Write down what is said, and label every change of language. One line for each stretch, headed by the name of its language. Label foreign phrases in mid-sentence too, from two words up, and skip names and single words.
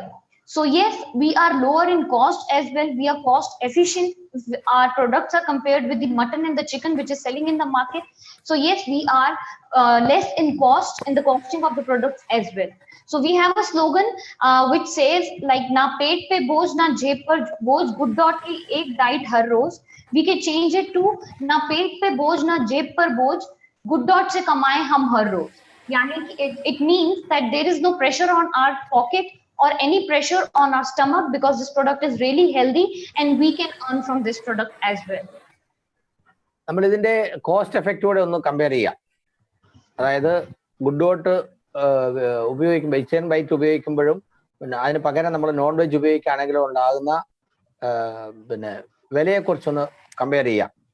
English: So yes, we are lower in cost as well. We are cost efficient. Our products are compared with the mutton and the chicken which is selling in the market. So yes, we are less in cost in the costing of the products as well. So we have a slogan which says like
Hindi: ना पेट पे बोझ ना जेब पर बोझ, good dot ki ek diet har roz.
English: We can change it to
Hindi: ना पेट पे बोझ ना जेब पर बोझ, Good Dot से कमाएं हम हर रोज़.
English: Yani it means that there is no pressure on our pocket or any pressure on our stomach, because this product is really healthy and we can earn from this product as well.
Malayalam: നമ്മൾ ഇതിന്റെ
English: cost effect
Malayalam: ഒന്ന് കമ്പയർ ചെയ്യാം. അതായത് ഗുഡ് ഡോട്ട് ഉപയോഗിക്കുമ്പോൾ,
English: vegetarian bite
Malayalam: ഉപയോഗിക്കുമ്പോഴും പിന്നെ അതിന് പകരം നമ്മൾ
English: non veg
Malayalam: ഉപയോഗിക്കുകയാണെങ്കിലും ഉണ്ടാകുന്ന പിന്നെ വിലയെക്കുറിച്ചൊന്ന് കമ്പയർ ചെയ്യാം.